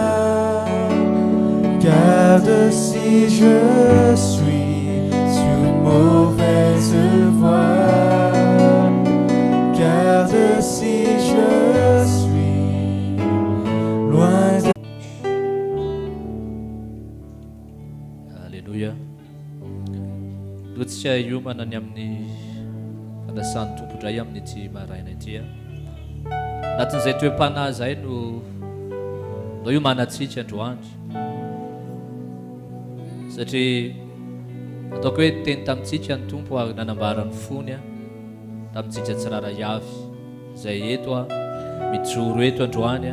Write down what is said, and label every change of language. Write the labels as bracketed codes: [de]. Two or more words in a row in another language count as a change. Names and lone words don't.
[fr] Garde si je suis sur une mauvaise voie. Garde si je suis loin de Alléluia. [mg] Dotsika iomana ny amin'ny fandasan'ny tompo indray amin'ity maraina ity. Anatin'izay toe-panahy izay no iomanantsika androany. Satria ataoko hoe teny tamintsika ny tompo ary nanambarany fony tamintsika tsiraray avy izay eto mijoro eto androany.